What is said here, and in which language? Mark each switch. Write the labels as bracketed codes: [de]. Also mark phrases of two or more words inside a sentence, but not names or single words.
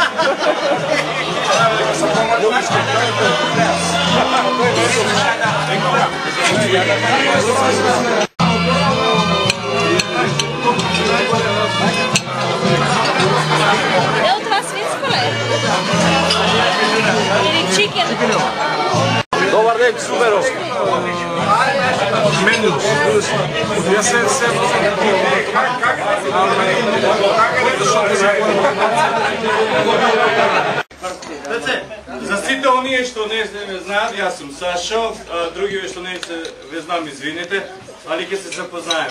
[bg] Е, от това свинско ли? Или чикен? Добър ден, Суперо! Меню. [mk] Я се за сите оние што не знаат, јас сум Сашо, други што не ве знам, извините, али ќе се запознаем.